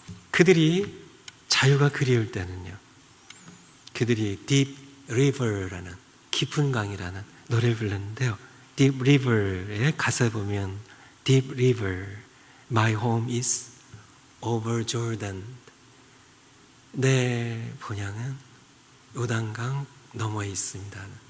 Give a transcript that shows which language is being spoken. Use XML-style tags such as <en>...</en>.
<ko>그들이 자유가 그리울 때는요, 그들이 Deep River라는 깊은 강이라는 노래를 불렀는데요. Deep River의 가사에 보면</ko> <en>Deep River, my home is over Jordan.</en> <ko>내 본향은 요단강 너머에 있습니다.</ko>